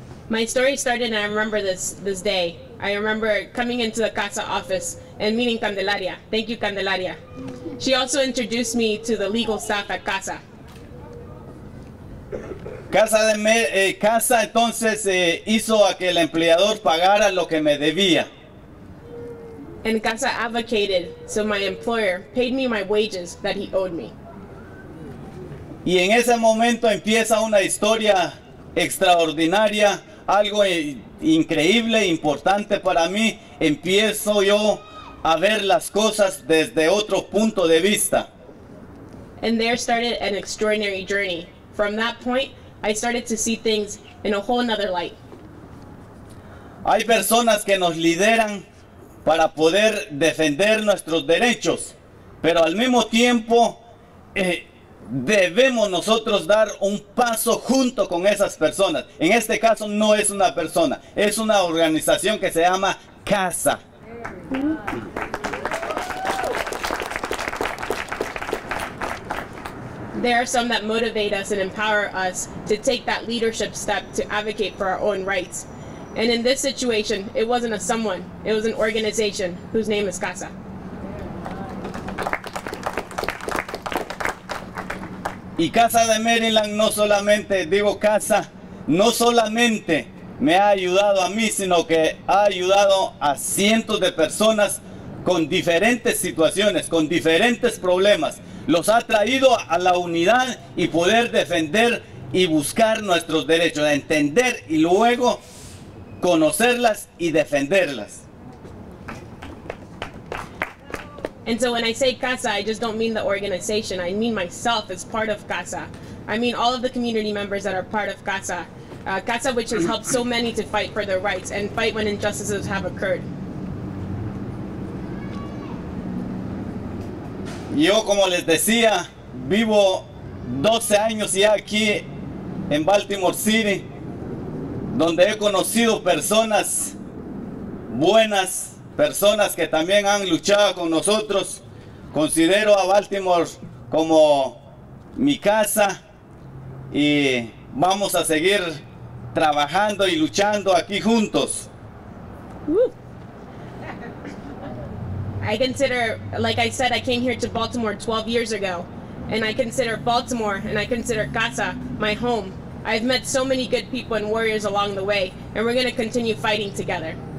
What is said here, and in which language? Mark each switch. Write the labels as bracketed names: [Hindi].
[English] My story started, and I remember this day. I remember coming into the CASA office and meeting Candelaria. Thank you, Candelaria. She also introduced me to the legal staff at CASA. [Spanish] CASA entonces hizo a que el empleador pagara lo que me debía. [English] And CASA advocated so my employer paid me my wages that he owed me. [Spanish] Y en ese momento empieza una historia extraordinaria, algo increíble, importante para mí. Empiezo yo a ver las cosas desde otro punto de vista. [English] And there started an extraordinary journey. From that point, I started to see things in a whole nother light. [Spanish] Hay personas que nos lideran para poder defender nuestros derechos, pero al mismo tiempo debemos nosotros dar un paso junto con esas personas. En este caso no es una persona, es una organización que se llama CASA. [English] There are some that motivate us and empower us to take that leadership step to advocate for our own rights. And in this situation, it wasn't a someone, it was an organization whose name is CASA. [Spanish] Y CASA de Maryland no solamente, digo CASA, no solamente me ha ayudado a mí, sino que ha ayudado a cientos de personas con diferentes situaciones, con diferentes problemas. Los ha traído a la unidad y poder defender y buscar nuestros derechos, a entender y luego conocerlas y defenderlas. [English] And so when I say CASA, I just don't mean the organization. I mean myself as part of CASA. I mean all of the community members that are part of CASA. CASA, which has helped so many to fight for their rights and fight when injustices have occurred. [Spanish] Yo, como les decía, vivo 12 años ya aquí en Baltimore City, donde he conocido personas buenas, personas que también han luchado con nosotros. Considero a Baltimore como mi casa y vamos a seguir trabajando y luchando aquí juntos. [English] I consider, like I said, I came here to Baltimore 12 years ago, and I consider Baltimore and I consider CASA my home. I've met so many good people and warriors along the way, and we're going to continue fighting together.